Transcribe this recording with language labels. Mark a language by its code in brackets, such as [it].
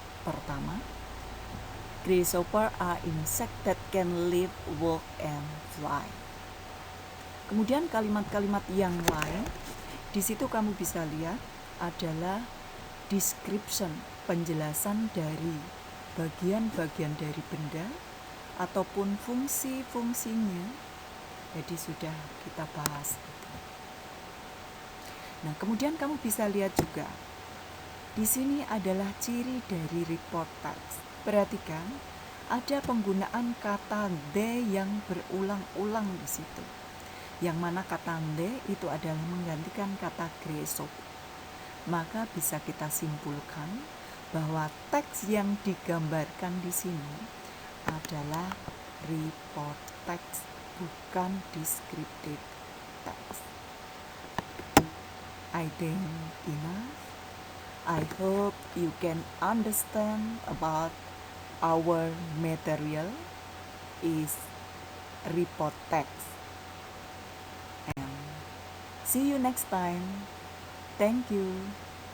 [id] Pertama, [en] grasshopper are insect that can live, walk, and fly. [id] Kemudian kalimat-kalimat yang lain, di situ kamu bisa lihat adalah description, penjelasan dari bagian-bagian dari benda ataupun fungsi-fungsinya. Jadi sudah kita bahas. Nah, kemudian kamu bisa lihat juga di sini adalah ciri dari report text. Perhatikan, ada penggunaan kata they yang berulang-ulang di situ. Yang mana kata they itu adalah menggantikan kata grasshopper. Maka bisa kita simpulkan bahwa teks yang digambarkan di sini adalah report text, bukan descriptive text. [en] I think enough. I hope you can understand about our material is report text. And see you next time. Thank you.